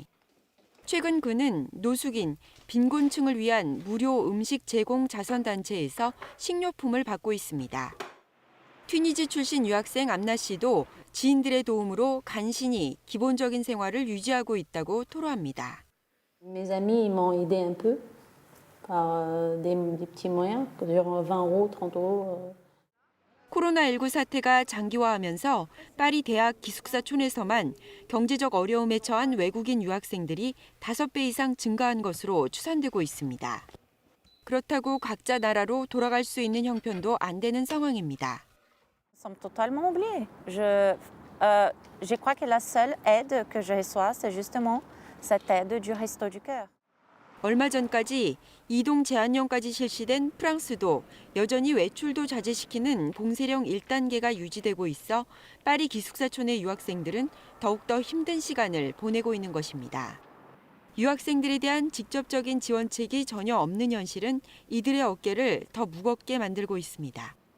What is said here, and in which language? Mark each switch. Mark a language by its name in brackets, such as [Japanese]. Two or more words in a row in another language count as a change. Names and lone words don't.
[Korean] 최근 그는 노숙인, 빈곤층을 위한 무료 음식 제공 자선단체에서 식료품을 받고 있습니다. 튀니지 출신 유학생 암나 씨도 지인들의 도움으로 간신히 기본적인 생활을 유지하고 있다고 토로합니다. [French] Mes amis m'ont aidé un peu par des petits moyens, genre 20 euros, 30 euros. [Korean] 코로나19 사태가 장기화하면서 파리 대학 기숙사촌에서만 경제적 어려움에 처한 외국인 유학생들이 5배 이상 증가한 것으로 추산되고 있습니다. 그렇다고 각자 나라로 돌아갈 수 있는 형편도 안 되는 상황입니다. [French] Nous sommes totalement oubliés. Je crois que la seule aide que je reçois, c'est justement cette aide du Resto du Cœur. [Korean] 얼마 전까지 이동 제한령까지 실시된 프랑스도 여전히 외출도 자제시키는 봉쇄령 1단계가 유지되고 있어 파리 기숙사촌의 유학생들은 더욱더 힘든 시간을 보내고 있는 것입니다. 유학생들에 대한 직접적인 지원책이 전혀 없는 현실은 이들의 어깨를 더 무겁게 만들고 있습니다.